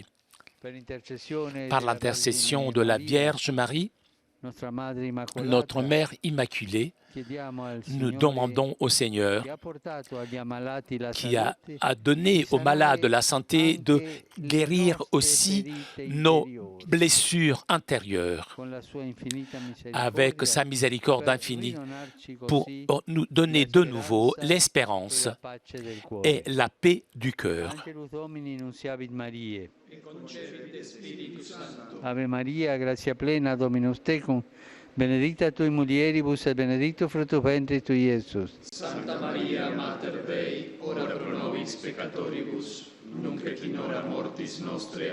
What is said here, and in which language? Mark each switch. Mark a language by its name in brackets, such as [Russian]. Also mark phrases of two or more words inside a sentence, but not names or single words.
[French] Par l'intercession de la Vierge Marie, notre Mère Immaculée, nous demandons au Seigneur qui a donné aux malades la santé de guérir aussi nos blessures intérieures avec sa miséricorde infinie pour nous donner de nouveau l'espérance et la paix du cœur. [Latin] Ave Maria, gratia plena, Dominus tecum, benedicta tui mulieribus et benedictus fructus ventris tui, Iesus. Santa Maria, Mater Dei, ora pro nobis peccatoribus, nunc et in hora mortis nostre.